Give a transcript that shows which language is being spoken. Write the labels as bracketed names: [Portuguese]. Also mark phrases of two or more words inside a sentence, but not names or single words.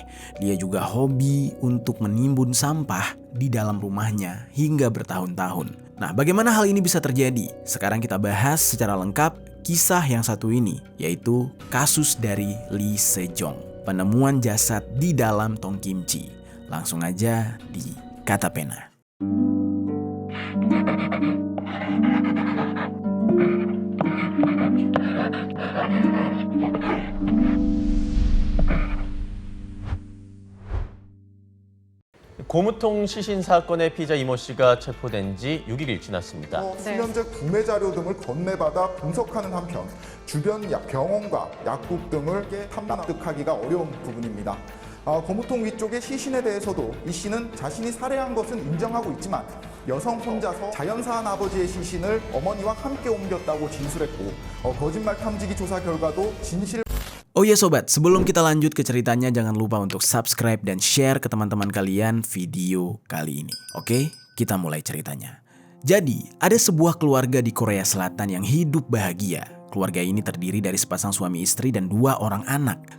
[Indonesian] Dia juga hobi untuk menimbun sampah di dalam rumahnya hingga bertahun-tahun. Nah, bagaimana hal ini bisa terjadi? Sekarang kita bahas secara lengkap kisah yang satu ini, yaitu kasus dari Lee Sejong, penemuan jasad di dalam tong kimchi. Langsung aja di Kata Pena. [Korean] 고무통 시신 사건의 피의자 이모 씨가 체포된 지 6일이 지났습니다. 수면제 구매 자료 등을 건네받아 분석하는 한편 주변 병원과 약국 등을 납득하기가 어려운 부분입니다. 고무통 위쪽의 시신에 대해서도 이 씨는 자신이 살해한 것은 인정하고 있지만 여성 혼자서 자연사한 아버지의 시신을 어머니와 함께 옮겼다고 진술했고 거짓말 탐지기 조사 결과도 진실. [Indonesian] Oh ya sobat, sebelum kita lanjut ke ceritanya, jangan lupa untuk subscribe dan share ke teman-teman kalian video kali ini. Oke, kita mulai ceritanya. Jadi, ada sebuah keluarga di Korea Selatan yang hidup bahagia. Keluarga ini terdiri dari sepasang suami istri dan 2 orang anak.